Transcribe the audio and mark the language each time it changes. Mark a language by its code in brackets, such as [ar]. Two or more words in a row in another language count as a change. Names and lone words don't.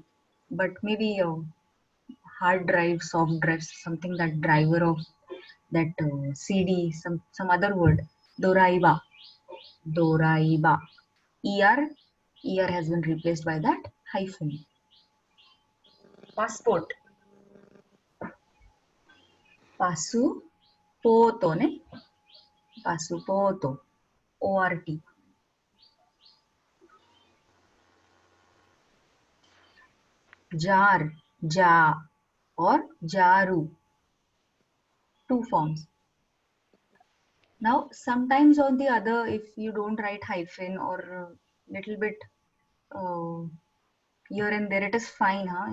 [en] But maybe hard drive, soft drive, something that driver of that CD, some other word. [ja] ドライバ。ドライバ. [en] ER has been replaced by that hyphen. [ja] Passport. パス ポート、ね? パス ポート. [en] ORT. Jar, ja, or jaru. Two forms. Now, sometimes on the other, if you don't write hyphen or little bit uh, here and there, it is fine, huh?